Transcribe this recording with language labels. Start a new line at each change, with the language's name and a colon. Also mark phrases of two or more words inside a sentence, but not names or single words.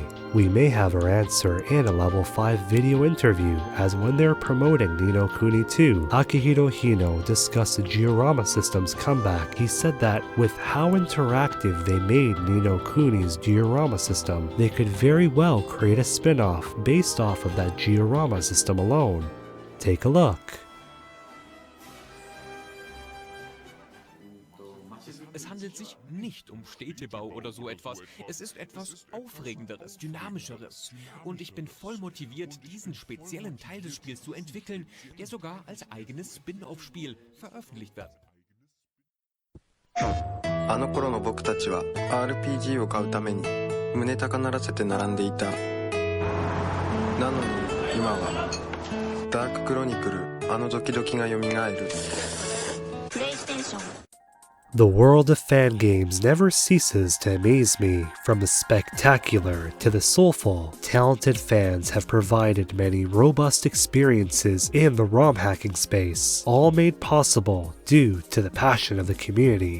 English: We may have our answer in a Level 5 video interview, as when they're promoting Ni no Kuni 2, Akihiro Hino discussed the Georama system's comeback. He said that with how interactive they made Ni no Kuni's Georama system, they could very well create a spin-off based off of that Georama system alone. Take a look.
German: Es handelt sich nicht Städtebau oder so etwas. Es ist etwas Aufregenderes, Dynamischeres. Und ich bin voll motiviert, diesen speziellen Teil des Spiels zu entwickeln, der sogar als eigenes Spin-off-Spiel veröffentlicht wird.
Japanese: あの頃の僕たちは RPG を買うために胸高鳴らせて並んでいた。なのに今はダーククロニクル、あのドキドキが蘇る。プレイステーション。
English: The world of fan games never ceases to amaze me. From the spectacular to the soulful, talented fans have provided many robust experiences in the ROM hacking space, all made possible due to the passion of the community.